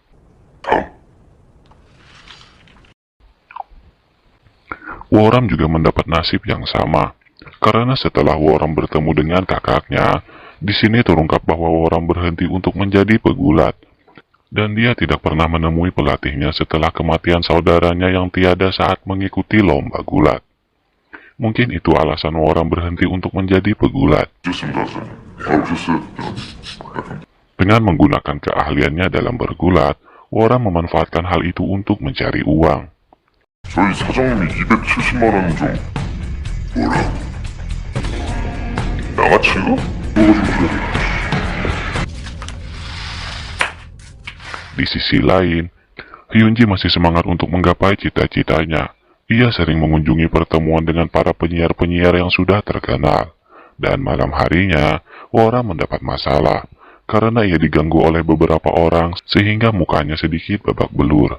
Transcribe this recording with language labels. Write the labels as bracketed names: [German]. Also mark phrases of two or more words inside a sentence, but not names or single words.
[Indonesian] Woram juga mendapat nasib yang sama, karena setelah Woram bertemu dengan kakaknya, di sini terungkap bahwa Woram berhenti untuk menjadi pegulat, dan dia tidak pernah menemui pelatihnya setelah kematian saudaranya yang tiada saat mengikuti lomba gulat. Mungkin itu alasan Woram berhenti untuk menjadi pegulat. Dengan menggunakan keahliannya dalam bergulat, Woram memanfaatkan hal itu untuk mencari uang. [Korean] 저희 사장님이 270만 원 좀 뭐라? 양아치인가? 뭐가 좀 그래. [Indonesian] Di sisi lain, Hyunji masih semangat untuk menggapai cita-citanya. Ia sering mengunjungi pertemuan dengan para penyiar-penyiar yang sudah terkenal. Dan malam harinya, Woram mendapat masalah, karena ia diganggu oleh beberapa orang sehingga mukanya sedikit babak belur.